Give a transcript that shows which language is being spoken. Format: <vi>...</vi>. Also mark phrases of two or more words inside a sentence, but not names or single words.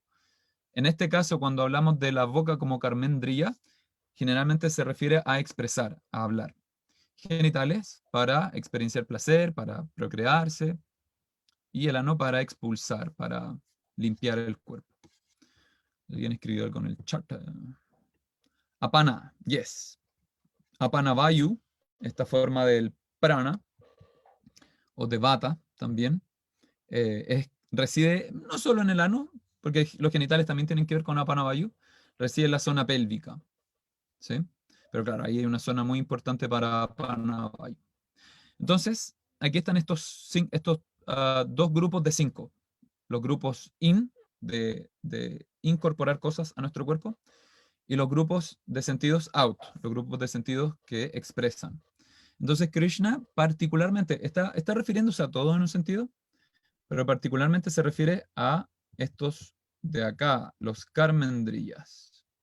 <es>En este caso, cuando hablamos de la boca como karmendriya, generalmente se refiere a expresar, a hablar. Genitales para experienciar placer, para procrearse, y el ano para expulsar, para limpiar el cuerpo. Alguien escribió algo en el chat.</es> <en>Apana, yes.</en> <sa>Apana vayu,</sa> <es>esta forma del prana, o de vata también, reside no solo en el ano, porque los genitales también tienen que ver con</es> <sa>apana vayu,</sa> <es>reside en la zona pélvica. ¿Sí? Pero claro, ahí hay una zona muy importante para</es> <sa>apana vayu.</sa> <es>Entonces, aquí están estos 2 grupos de 5. Los grupos in, de incorporar cosas a nuestro cuerpo, y los grupos de sentidos out, los grupos de sentidos que expresan. Entonces Krishna particularmente está refiriéndose a todos en un sentido, pero particularmente se refiere a estos de acá, los karmendriyas.</es>